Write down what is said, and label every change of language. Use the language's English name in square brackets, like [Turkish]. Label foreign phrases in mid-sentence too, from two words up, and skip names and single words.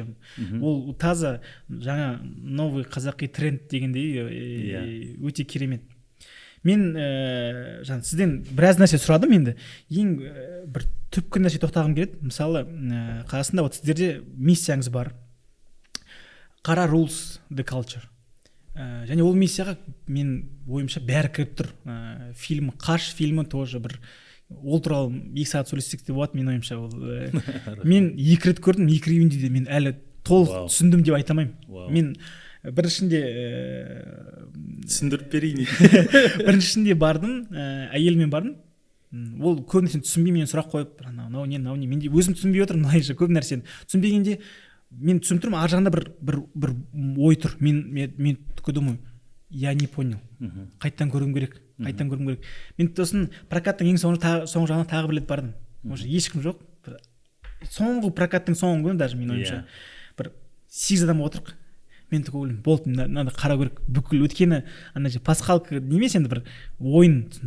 [Kazakh] Ол таза жаңа новый қазақи тренд дегендей өте керемет. Мен сізден біраз нәрсе сұрадым енді. Ең бір түпкі нәрсе тоқтағым келеді. Мысалы, Қазақстанда вот сіздерде миссияңыз бар. [English] Қара rules the culture. [Kazakh] Және ол миссияға мен ойымша бәрі кіріп тұр. Фильм, Қаш фильмі тоже бір ол туралы 2 сағат сөйлессек те болады, мен ойымша. Мен 2 рет көрдім, 2 ревюінде де мен әлі толық түсіндім деп айта алмаймын. Мен біріншінде түсіндіріп берейін. Біріншінде бардым, әйелмен бардым. Ол көп нәрсені түсінбей менен сұрақ қойып, мынау не, мен де өзім түсінбей отырмын, мынайша көп нәрсені. Түсінбегенде мен түсініп тұрмын, ар жағында бір ой тұр. [Russian] Мен такой думаю, я не понял. [Kazakh] Қайттан көруім керек. Мен тосын прокаттың ең соңғы жағына тағы бір рет бардым. Уже ешкім жоқ. Соңғы прокаттың соңғы күні даже мен ойымша бір 8 адам отырық. Мен такой ойлаймын, болды, надо қарау керек. Бүкіл өткені ана же пасхалка немес енді бір ойын түсіндім.